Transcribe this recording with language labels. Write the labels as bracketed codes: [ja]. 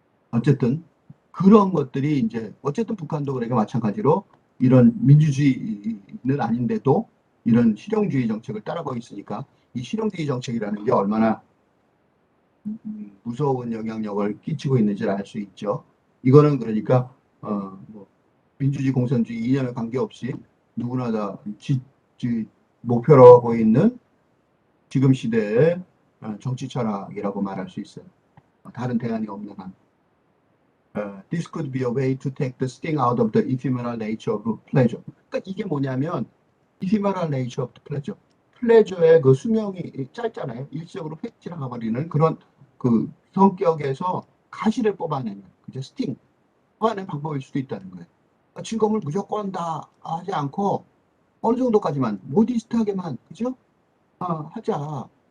[ko] 어쨌든 그런 것들이 이제 어쨌든 북한도 그러니까 마찬가지로 이런 민주주의는 아닌데도 이런 실용주의 정책을 따라가고 있으니까 이 실용주의 정책이라는 게 얼마나 무서운 영향력을 끼치고 있는지를 알 수 있죠. 이거는 그러니까 뭐 민주주의 공산주의 이념에 관계없이 누구나 다 목표로 하고 있는 지금 시대의 정치 철학이라고 말할 수 있어요. 다른 대안이 없는 한. [en] This could be a way to take the sting out of the ephemeral nature of pleasure. [ko] 그러니까 이게 뭐냐면 [en] ephemeral nature of the pleasure. [ko] 플레저의 그 수명이 짧잖아요. 일시적으로 휙 지나가 버리는 그런 그 성격에서 가시를 뽑아내는 그죠? 스팅 뽑아내는 방법일 수도 있다는 거예요. 그러니까 즐거움을 무조건 다 하지 않고 어느 정도까지만 모디스트하게만 그죠? 하자.